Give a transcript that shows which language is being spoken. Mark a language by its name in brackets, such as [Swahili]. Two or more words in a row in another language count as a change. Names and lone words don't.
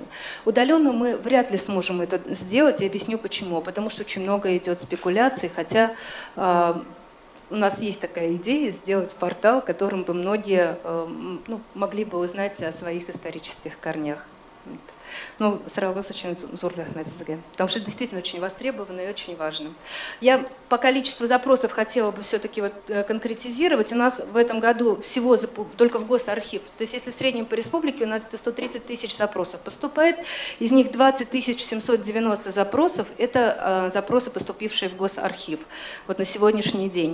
[Russian] Удаленно мы вряд ли сможем это сделать, и объясню почему. Потому что очень много идет спекуляций, хотя у нас есть такая идея сделать портал, которым бы многие могли бы узнать о своих исторических корнях. Ну, сразу очень [Kazakh] зор рахмет сізге, [Russian] потому что это действительно очень востребовано и очень важно. Я по количеству запросов хотела бы все-таки вот конкретизировать. У нас в этом году всего только в Госархив, то есть если в среднем по республике у нас это 130 тысяч запросов поступает, из них 20 790 запросов – это запросы, поступившие в Госархив вот на сегодняшний день.